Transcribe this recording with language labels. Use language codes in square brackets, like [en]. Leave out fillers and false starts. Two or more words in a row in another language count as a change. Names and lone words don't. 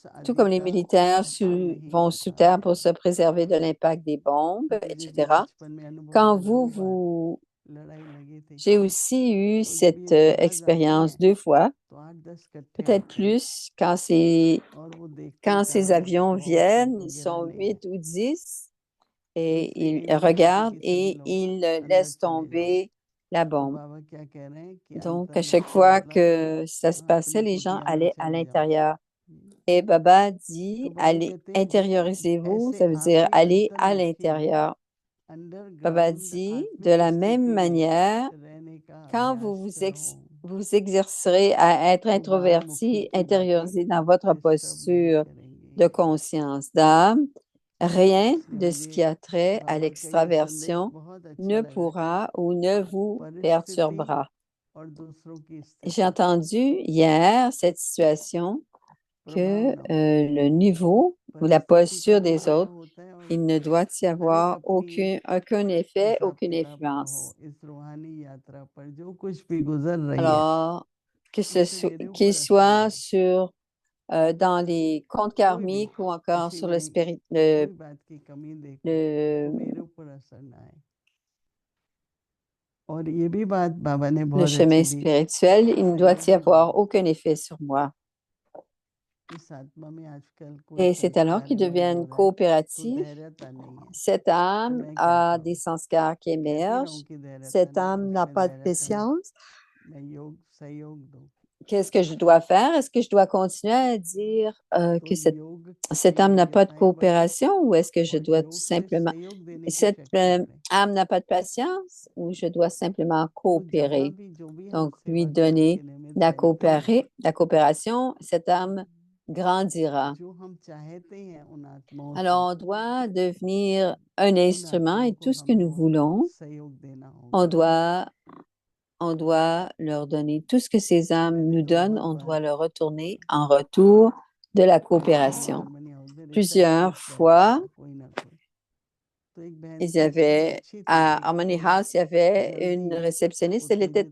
[fr] tout [hi] आदि [fr] comme les [hi] का [fr] militaires [hi] असर नहीं [fr] vont sous [hi] होता। [fr] terre pour se préserver de l'impact des bombes, [hi] मुझे जो [fr] etc., [hi] बचपन में अनुभव [fr] quand [hi] हुआ, दो बार [fr] vous [hi] लड़ाई लगी थी, [fr] j'ai aussi eu [hi] तो जब [fr] cette [hi] ये जहाज आते [fr] expérience [hi] हैं [fr] 2 fois, [hi] तो 8-10 इकट्ठे [fr] peut-être [hi] होते हैं [fr] plus, [hi] और वो देखते [fr] quand [hi] हैं [fr] ces [hi] कहाँ [fr] avions [hi] बॉम्ब [fr] viennent, [hi] किनको [fr] ils [hi] गिरा [fr] sont [hi] नहीं है। [fr] 8 ou 10 [hi] तो [fr] et [hi] इसलिए [fr] ils [hi] यूनिवर्सिटी [fr] regardent [hi] के सभी [fr] et [hi] लोग [fr] ils [hi] अंदर [fr] laissent [hi] चले जाओ। [fr] tomber la [hi] तो [fr] bombe. [hi] बाबा क्या कह रहे हैं कि [fr] Donc, à chaque [hi] अंतर्मुखी [fr] fois [hi] मतलब [fr] que ça se passait, [hi] अपनी [fr] les gens [hi] कुटिया में [fr] allaient à [hi] चले जाओ। [fr] l'intérieur. Et Baba dit, [hi] तो बाबा [fr] allez, [hi] कहते हैं [fr] intériorisez-vous, [hi] ऐसे [fr] ça veut [hi] आप [fr] dire [hi] भी [fr] aller à [hi] अंतर्मुखी [fr] l'intérieur. Baba [hi] अंडरग्राउंड [fr] dit, de [hi] आत्मिक [fr] la même [hi] स्थिति में [fr] manière, [hi] रहने का [fr] quand [hi] अभ्यास [fr] vous exercerez à être [hi] तो [fr] introverti, [hi] बाहर मुखी की [fr] intériorisé [hi] बातें [fr] dans votre [hi] डिस्टर्ब नहीं [fr] posture [hi] करेंगी। [fr] de conscience d'âme, rien [hi] इसलिए [fr] de ce qui [hi] मुझे [fr] a trait à [hi] बाबा का ये संदेश [fr] l'extraversion [hi] बहुत अच्छा [fr] ne [hi] लगा कि [fr] pourra ou ne vous [hi] परिस्थिति [fr] perturbera. [hi] और दूसरों की [fr] J'ai [hi] स्थिति [fr] entendu hier cette situation [hi] प्रभाव [fr] que [hi] न हो। [fr] le niveau ou la [hi] परिस्थिति का [fr] posture des [hi] प्रभाव [fr] autres, [hi] होता है और [fr] il ne doit y [hi] हर एक [fr] avoir [hi] अपनी [fr] aucun effet, [hi] हिसाब [fr] aucune [hi] किताब का हो। [fr] influence. [hi] इस रूहानी यात्रा पर जो कुछ भी गुजर रही है [fr] Alors, [hi] उससे मेरे [fr] qu'il [hi] ऊपर असर [fr] soit [hi] नहीं। [fr] dans les comptes [hi] कोई भी [fr] karmiques ou encore [hi] किसी [fr] sur [hi] में कोई बात की कमी देखे तो मेरे [fr] le, [hi] ऊपर असर ना आए। और ये भी बात बाबा ने [fr] le [hi] बहुत [fr] chemin [hi] अच्छी दी [fr] spirituel, il ne doit y [hi] सहयोगी [fr] avoir [hi] भाव [fr] aucun effet sur moi. [hi] इस आत्मा में आजकल कोई [fr] Et c'est alors [hi] संस्कार [fr] qu'ils [hi] इमर्ज हो [fr] deviennent [hi] रहा है तो [fr] coopératifs. [hi] धैर्यता नहीं है। [fr] Cette [hi] तो [fr] âme [hi] मैं क्या [fr] a des [hi] करूं? [fr] sanskars qui [hi] कहती रहूं [fr] émergent. [hi] कि धैर्यता [fr] Cette [hi] नहीं, [fr] âme n'a [hi] उसमें [fr] pas de [hi] धैर्यता नहीं, [fr] patience. [hi] मैं सहयोग दूं। [fr] Qu'est-ce que je dois faire? Est-ce que je dois continuer à dire [hi] तो [fr] que [hi] योग [fr] cette [hi] की [fr] âme n'a pas de [hi] योग्यताएं बढ़े [fr] coopération ou est-ce que je [hi] और [fr] dois tout [hi] योग से [fr] simplement... [hi] सहयोग देने की [fr] Cette [hi] शक्ति बढ़े। [fr] âme n'a pas de patience ou je dois simplement [hi] तो जहाँ [fr] coopérer? [hi] भी जो भी हम [fr] Donc, lui [hi] सेवा करने [fr] donner [hi] के निमित्त रहते हैं, [fr] la coopération, cette âme grandira. [hi] जो हम चाहते हैं उन आत्माओं से [fr] Alors, on doit devenir un [hi] उन [fr] instrument [hi] आत्माओं [fr] et [hi] को [fr] tout ce que nous [hi] हमको [fr] voulons, [hi] सहयोग देना [fr] on [hi] होगा। [fr] doit leur donner tout ce que ces âmes [hi] मैंने [fr] nous [hi] तो [fr] donnent, [hi] बहुत [fr] on [hi] बार [fr] doit leur retourner en retour de la coopération. [hi] हारमोनी हाउस में [fr] Plusieurs [hi] रिसेप्शनिस्ट बैठा [fr] fois, [hi] था कोई ना कोई, तो एक बहन [fr] il y [hi] थी बहुत [fr] avait, [hi] अच्छी थी, [fr] à Harmony [hi] एकदम [fr] House, il y avait une [hi] जल्दी [fr] réceptionniste, elle était